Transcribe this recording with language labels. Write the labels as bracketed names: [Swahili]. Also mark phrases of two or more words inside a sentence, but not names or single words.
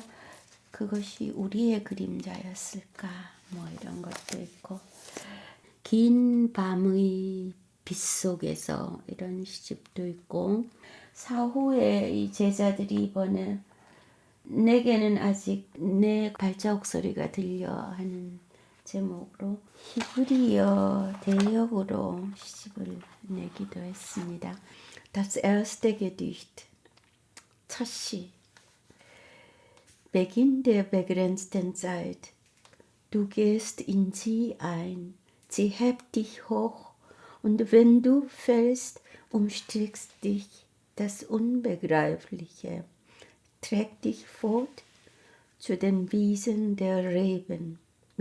[Korean] 그것이 우리의 그림자였을까 뭐 이런 것도 있고, 긴 밤의 빗속에서 이런 시집도 있고, 사후에 이 제자들이 이번에 내게는 아직 내 발자국 소리가 들려 하는 제목으로 히브리어 대역으로 시집을 내기도 했습니다. [German] Das erste Gedicht, [Korean] 첫 시. [German] Beginn der begrenzten Zeit. Du gehst in sie ein, sie hebt dich hoch, und wenn du fällst, umstiegst dich das Unbegreifliche, trägt dich fort zu den Wiesen der Reben.